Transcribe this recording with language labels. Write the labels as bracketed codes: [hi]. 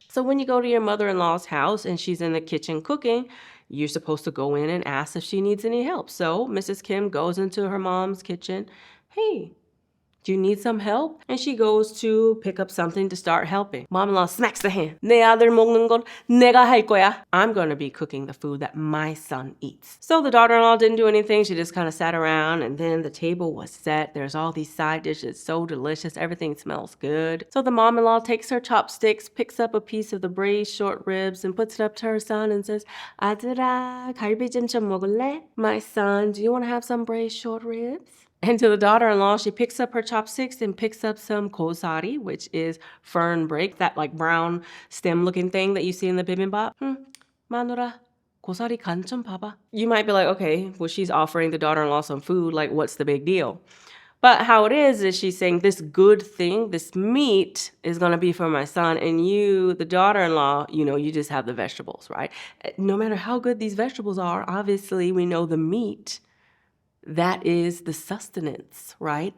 [en] So when you go to your mother-in-law's house and she's in the kitchen cooking, you're supposed to go in and ask if she needs any help. So Mrs. Kim goes into her mom's kitchen. Hey, do you need some help? And she goes to pick up something to start helping. Mom-in-law smacks the hand. [ko] 내 아들 먹는 건 내가 할 거야. [en] I'm going to be cooking the food that my son eats. So the daughter-in-law didn't do anything. She just kind of sat around, and then the table was set. There's all these side dishes, so delicious. Everything smells good. So the mom-in-law takes her chopsticks, picks up a piece of the braised short ribs, and puts it up to her son and says, [ko] 아들아, 갈비찜 좀 먹을래? [en] My son, do you want to have some braised short ribs? And to the daughter-in-law, she picks up her chopsticks and picks up some kusari, which is fern break, that like brown stem-looking thing that you see in the bibimbap. [ko] 마누라, 고사리 간 좀 봐봐. [en] You might be like, okay, well, she's offering the daughter-in-law some food, like what's the big deal? But how it is she's saying this good thing, this meat is going to be for my son, and you, the daughter-in-law, you just have the vegetables, right? No matter how good these vegetables are, obviously we know the meat, that is the sustenance, right?